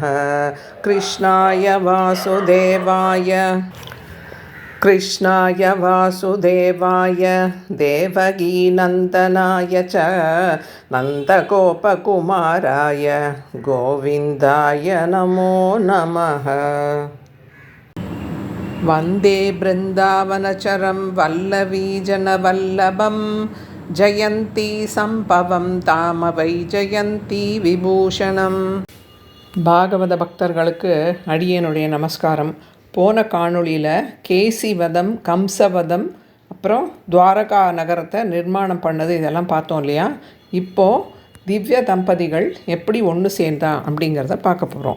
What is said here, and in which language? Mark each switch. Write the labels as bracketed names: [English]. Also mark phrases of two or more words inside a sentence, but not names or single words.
[Sanskrit] कृष्णाय वासुदेवाय देवकीनन्दनाय च नन्दगोपकुमाराय गोविन्दाय नमो नमः। वन्दे बृन्दावनचरं वल्लवीजनवल्लभं जयन्ती सम्भवं धाम वै जयन्ती विभूषणम्. [Tamil] பாகவத பக்தர்களுக்கு அடியனுடைய நமஸ்காரம். போன காணொளியில் கேசிவதம், கம்சவதம், அப்புறம் துவாரகா நகரத்தை நிர்மாணம் பண்ணது இதெல்லாம் பார்த்தோம் இல்லையா. இப்போது திவ்ய தம்பதிகள் எப்படி ஒன்று சேர்ந்தா அப்படிங்கிறத பார்க்க போகிறோம்.